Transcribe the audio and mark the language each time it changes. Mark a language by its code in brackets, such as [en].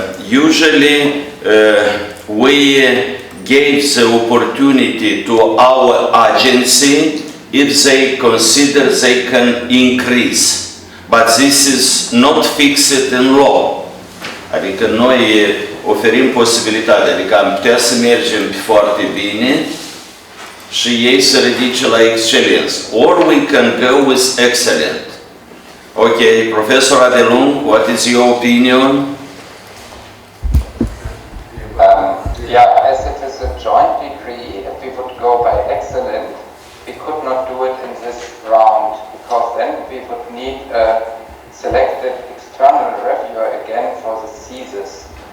[en] Usually we gave the opportunity to our agency if they consider they can increase. But this is not fixed in law. [ro] Adică noi oferim posibilitatea, adică am putea să mergem foarte bine și ei să ridice la excelență. [en] Or we can go with excellent. Okay, Professor Adelung, what is your opinion? Yeah, as it is a joint degree, if we would go by excellent, we could not do it in this round, because then we would need a selected external reviewer again for the thesis.